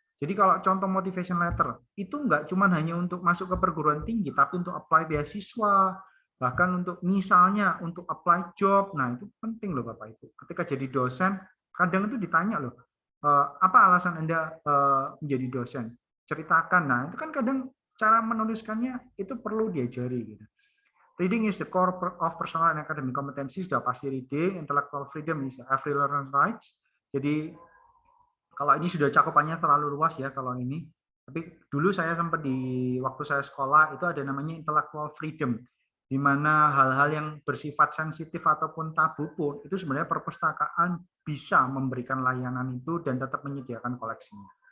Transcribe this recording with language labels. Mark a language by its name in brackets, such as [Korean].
[Indonesian] Jadi kalau contoh motivation letter, itu nggak cuma hanya untuk masuk ke perguruan tinggi, tapi untuk apply beasiswa, bahkan untuk misalnya untuk apply job. Nah itu penting loh Bapak Ibu. Ketika jadi dosen, kadang itu ditanya loh, apa alasan Anda menjadi dosen? Ceritakan. Nah itu kan kadang cara menuliskannya itu perlu diajari. Gitu. [English] Reading is the core of personal and academic competency. [Indonesian] Sudah pasti [English] reading, intellectual freedom is every learner's rights. [Indonesian] Jadi kalau ini sudah cakupannya terlalu luas ya kalau ini. Tapi dulu saya sempat di waktu saya sekolah itu ada namanya intellectual freedom, di mana hal-hal yang bersifat sensitif ataupun tabu pun itu sebenarnya perpustakaan bisa memberikan layanan itu dan tetap menyediakan koleksinya.